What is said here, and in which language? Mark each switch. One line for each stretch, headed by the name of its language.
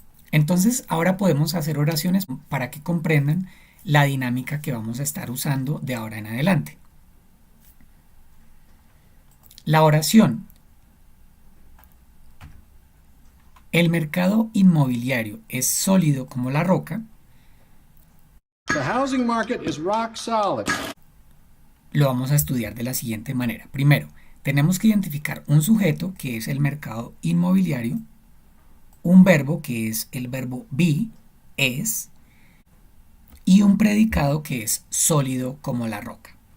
Spanish: Entonces ahora podemos hacer oraciones para que comprendan la dinámica que vamos a estar usando de ahora en adelante. La oración. El mercado inmobiliario es sólido como la roca.
English: The housing market is rock solid.
Spanish: Lo vamos a estudiar de la siguiente manera. Primero, tenemos que identificar un sujeto, que es el mercado inmobiliario, un verbo, que es el verbo be, es, y un predicado, que es sólido como la roca.